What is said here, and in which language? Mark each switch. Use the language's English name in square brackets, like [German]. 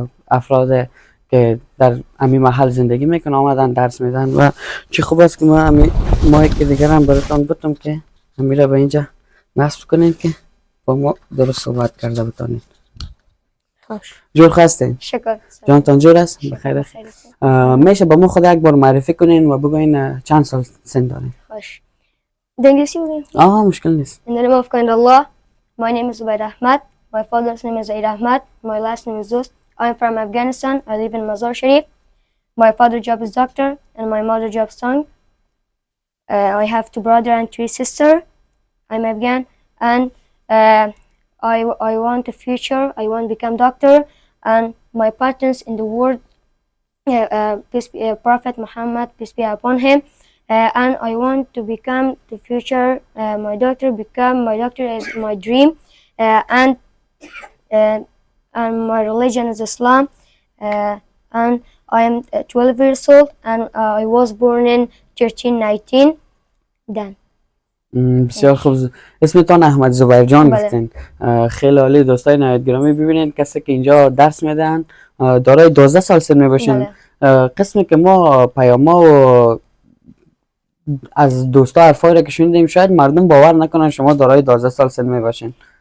[Persian] افراد که در همین محل زندگی میکنن آمدن درس میدن و چه خوب است که ما که دیگر هم براتون بتونم که همیشه به اینجا نصب کنین که با ما درست صحبت کرده بتونین. خوش. جور هستین؟ شکر. جانتان جور است؟ بخیر است؟ میشه با ما خود یک بار معرفی کنین و بگوین چند سال سن دارین؟ خوش. انگلیسی بگیم؟ مشکل نیست. [English] In the name of kind Allah, my name is Zubair Ahmad. My father's name is Zaid Ahmad. My last name is Dost. I'm from Afghanistan. I live in Mazar Sharif. My father's job is doctor and my mother's job is song. I have two brothers and three sisters. I'm Afghan and I want a future. I want to become doctor and my partners in the world, Prophet Muhammad, peace be upon him. And I want to become the future my doctor is my dream, and my religion is Islam, and I am 12 years old and I was born in 1319 then. [Persian] بسیار خوب. اسمتان احمد زبیر جان بله. گفتین. خیلی عالی. دوستای نهایت گرامی ببینید کسی که اینجا درس میدن دارای 12 سال سن میباشین. قسمی که ما پیاما و از دوستا حرفایی را که شنیدیم شاید مردم باور نکنن شما دارای 12 سال سن میباشین.